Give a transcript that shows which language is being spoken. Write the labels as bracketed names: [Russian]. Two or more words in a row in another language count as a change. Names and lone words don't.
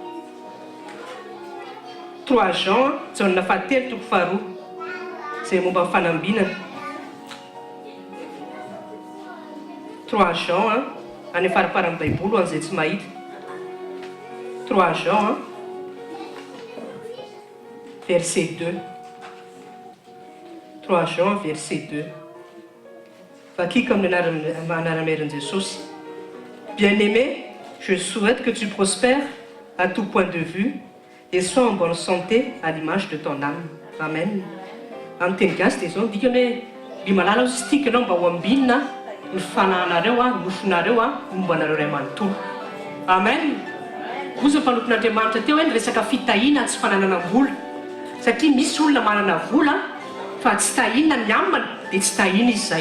[Malagasy] 3 Jean jaona fahatelo toko faharoa zay momba fanambinana 3 Jean any faraparan'ny baiboly an'izay tsy mahita 3 Jean verset 2 3 Jean verset 2 vakiko amin'ny anaran'i Jesosy. [French] Bien-aimé, je souhaite que tu prospères à tout point de vue et sois en bonne santé à l'image de ton âme. Amen. [Malagasy] Amin'ny teny gasy dia izao dikany hoe mby malala izy tikanao mba ho ambinina ny fanahinareo nofonareo momba anareo ray manontolo. Amen. Ozy ny mpanompon'Andriamanitra teo hoe ny resaka fitahiana tsy fananana-bola satria misy olona manana vola fa tsy tahiana ny amana dia tsy tahiana izy zay.